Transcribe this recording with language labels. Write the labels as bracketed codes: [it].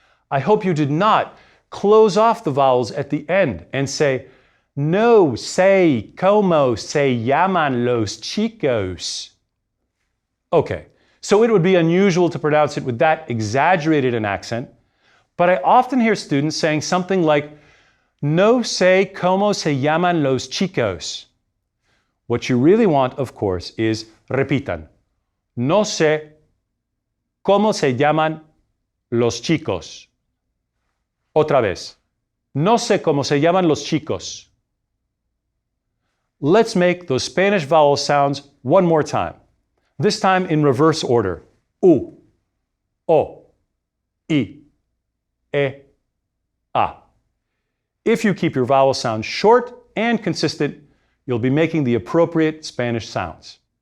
[en] I hope you did not close off the vowels at the end and say, no sé cómo se llaman los chicos. Okay, so it would be unusual to pronounce it with that exaggerated an accent, but I often hear students saying something like, no sé cómo se llaman los chicos. What you really want, of course, is repitan. [es] No sé cómo se llaman los chicos. Otra vez. No sé cómo se llaman los chicos. [en] Let's make those Spanish vowel sounds one more time. This time in reverse order. [es] U, O, I, E, A. [en] If you keep your vowel sounds short and consistent, you'll be making the appropriate Spanish sounds.